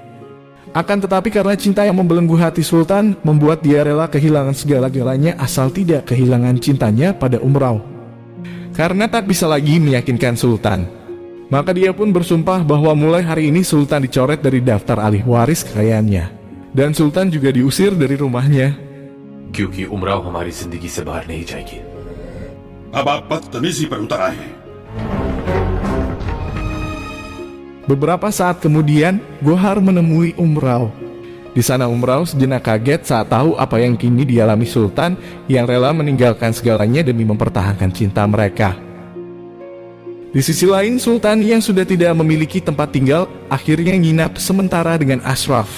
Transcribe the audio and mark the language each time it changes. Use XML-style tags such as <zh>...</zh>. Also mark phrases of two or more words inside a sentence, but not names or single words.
<id>Akan tetapi karena cinta yang membelenggu hati Sultan membuat dia rela kehilangan segala-galanya asal tidak kehilangan cintanya pada Umrau. Karena tak bisa lagi meyakinkan Sultan, maka dia pun bersumpah bahwa mulai hari ini Sultan dicoret dari daftar ahli waris kekayaannya. Dan Sultan juga diusir dari rumahnya.</id> <hi>क्योंकि उमराव हमारी जिंदगी से बाहर नहीं जाएगी। अब आप बदतमीजी पर उतर आए हैं।</hi> <id>Beberapa saat kemudian, Gohar menemui Umrau. Di sana Umrau sejenak kaget saat tahu apa yang kini dialami Sultan yang rela meninggalkan segalanya demi mempertahankan cinta mereka. Di sisi lain, Sultan yang sudah tidak memiliki tempat tinggal akhirnya nginap sementara dengan Ashraf.</id>